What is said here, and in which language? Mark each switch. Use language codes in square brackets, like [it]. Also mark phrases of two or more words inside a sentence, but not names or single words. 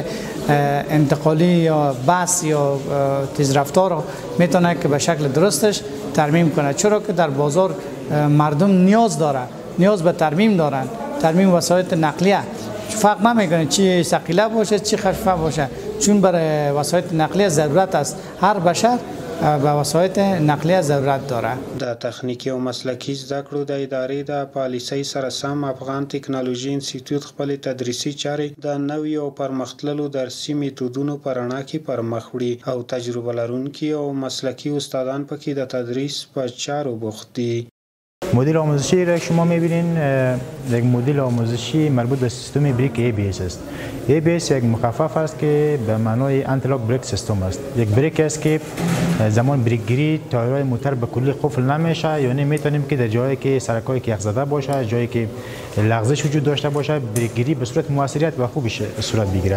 [fa] انتقالی یا بس یا تیزرفتار رو میتونه که به شکل درستش ترمیم کنه چرا که در بازار مردم نیاز به ترمیم دارن ترمیم وسایل نقلیه فرق نمیکنه چی ثقیله باشه چی خفیفه باشه چون برای وسایل نقلیه ضرورت است هر بشر به وسایل نقلیه ضرورت داره. [ps] د تخنیکی او مسلکی زده کړو د ادارې د پالیسۍ سره سم افغان ټکنالوژي انسټیټیوټ خپل تدریسي چارې د نوي او پرمختللو درسي میتودونو په رڼا کې پرمخ وړي او تجربه لرونکي او مسلکی استادان پکې د تدریس په چارو بوخت دي. [fa] مدل آموزشی را شما میبینین یک مدل آموزشی مربوط به سیستم بریک ABS است. ABS یک مخفف است که به معنای [en] antilock brake system [fa] است. یک بریک است که زمان بریک گیری تایرهای موتور به کلی قفل نمیشه یعنی میتونیم که در جایی که سرکایی که یخ زده باشه جایی که لغزش وجود داشته باشه بریک گیری به صورت موثریت و خوبی صورت بگیره.